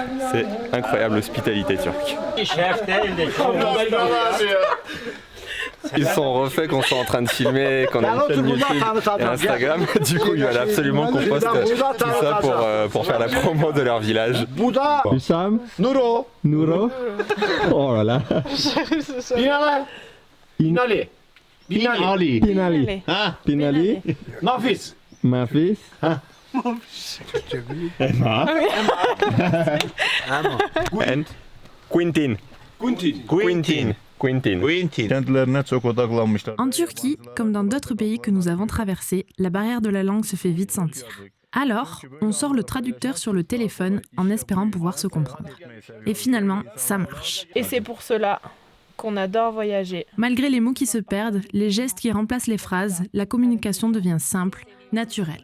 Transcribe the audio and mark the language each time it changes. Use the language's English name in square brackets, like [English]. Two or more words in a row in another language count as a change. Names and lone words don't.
[French] C'est incroyable, l'hospitalité turque. Ils sont refaits qu'on soit en train de filmer, qu'on a une chaîne YouTube et Instagram. Du coup, il fallait absolument qu'on poste tout ça pour faire la promo de leur village. Hüsam, Nuro, oh là là. Binali. Binali. Pinali. Ha? Pinali. Nafis. Mafis. Emma. And Quintin. Quintin. [Turkish] Kendilerine çok odaklanmışlar. [French] En Turquie, comme dans d'autres pays que nous avons traversés, la barrière de la langue se fait vite sentir. Alors, on sort le traducteur sur le téléphone en espérant pouvoir se comprendre. Et finalement, ça marche. Et c'est pour cela qu'on adore voyager. Malgré les mots qui se perdent, les gestes qui remplacent les phrases, la communication devient simple, naturelle.